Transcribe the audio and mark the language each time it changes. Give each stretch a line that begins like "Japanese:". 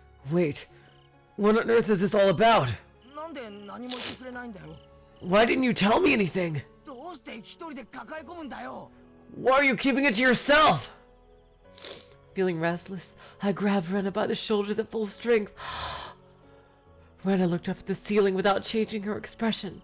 English: Wait, what on earth is this all about?
Japanese: なんで何も言ってくれないんだよ。
English: Why didn't you tell me anything?
Japanese: どうして一人で抱え込むんだよ。
English: Why are you keeping it to yourself? Feeling restless, I grabbed Rena by the shoulders at full strength. Rena looked up at the ceiling without changing her expression.